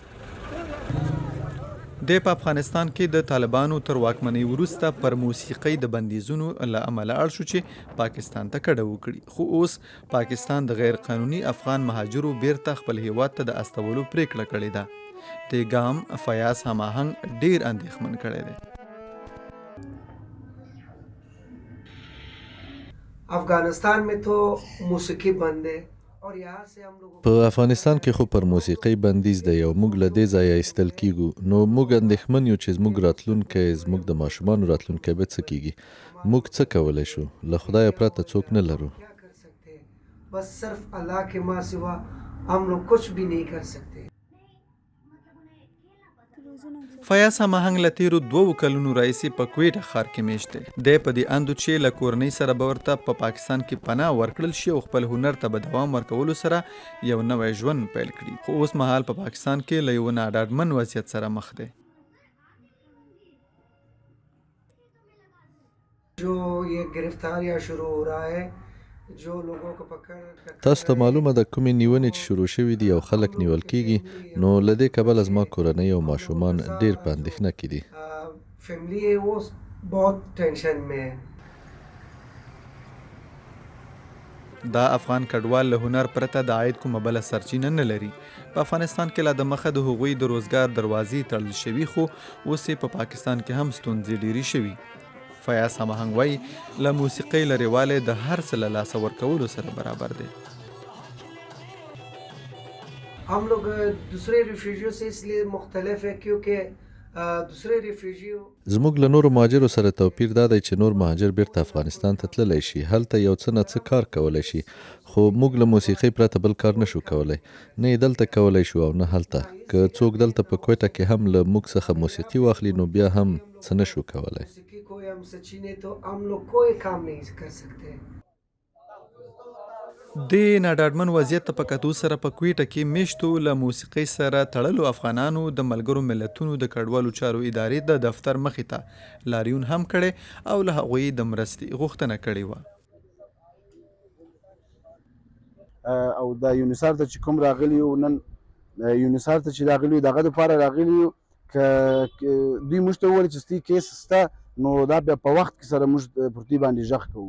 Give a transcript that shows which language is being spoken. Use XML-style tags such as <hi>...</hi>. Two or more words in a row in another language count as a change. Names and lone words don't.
<ps>په افغانستان کې د طالبانو تر واکمنۍ وروسته پر موسیقۍ د بندیزونو له امله اړ شو چې پاکستان ته کډه وکړي، خو اوس پاکستان د غیر قانوني افغان مهاجرو بیرته خپل هیواد ته د استولو پریکړه کړې ده. دې ګام فیاض هماهنګ ډیر اندېښمن کړی دی.</ps> <ur>افغانستان میں تو موسیقی بند ہے اور یہاں سے ہم لوگ</ur> <ps>په افغانستان کې خو پر موسیقۍ بندیز دی او موږ له دې ځایه ایستل کیږو، نو موږ اندېښمن یو چې زموږ راتلونکی، زموږ د ماشومانو راتلونکی به څه کیږي. موږ څه کولی شو؟ له خدایه پرته څوک نه لرو.</ps> <ur>کیا کر سکتے ہیں، بس صرف اللہ کے ماں سوا ہم لوگ کچھ بھی نہیں کر سکتے.</ur> <ps>فیاض هماهنګ له تیرو 2 کلونو راهیسې په کویټه ښار کې میشت دی. دی په دې اند چې له کورنۍ سره به ورته په پاکستان کې پناه ورکړل شي او خپل هنر ته به دوام ورکولو سره یو نوی ژوند پیل کړي، خو اوس مهال په پاکستان کې له یو ناډاډمن وضعیت سره مخ دی.</ps> <ur>جو یہ گرفتاریاں شروع ہو رہا ہے، جو لوگوں کو پکڑ</ur> <ps>تاسو ته معلومه ده کومې نیونې چې شروع شوي دي او خلک نیول کیږي، نو له دې کبله زما کورنۍ او ماشومان ډیر په اندېښنه کې دي.</ps> <ur>فیملی ہے وہ بہت ٹینشن میں ہے.</ur> <ps>دا افغان کډوال له هنر پرته د عاید کومه بله سرچینه نه لري. په افغانستان کې لا د مخه د هغوی د روزګار دروازې تړل شوي، خو اوس یې په پاکستان کې هم ستونزې ډیرې شوي. فیاض هماهنګ وایي له موسیقۍ لرېوالی د هر څه له لاسه ورکولو سره برابر دی.</ps> <ur>ہم لوگ دوسرے ریفیوجیوں سے اس لیے مختلف ہے کیونکہ دوسرے ریفیوجیوں</ur> <ps>زموږ له نورو مهاجرو سره توپیر دا دی چې نور مهاجر بیرته افغانستان ته تللی شي، هلته یو څه نه څه کار کولی شي، خو موږ له موسیقۍ پرته بل کار نشو کولی، نه یې دلته کولی شو او نه هلته. که څوک دلته په کویټه کې هم له موږ څخه موسیقي واخلي نو بیا هم څه نشو کولی.</ps> <ur>موسیقی کوئی ہم سے چھینے تو ہم لوگ کوئی کام نہیں کر سکتے.</ur> <ps>د ناډاډمن وضعیت په کتو سره په کویټه کې میشتو له موسیقۍ سره تړلو افغانانو د ملګرو ملتونو د کډوالو چارو ادارې د دفتر مخې ته لاریون هم کړی او له هغوی د مرستې غوښتنه کړې وه. او دا یونیسار ته چې کوم راغلی یو، نن یونیسار ته چې راغلی یو دغه دپاره راغلی یو، که دوی موږ ته وویل چې ستاسې کیس شته نو دا بیا په وخت کې سره موږ پر دوی باندې غږ کوو.</ps>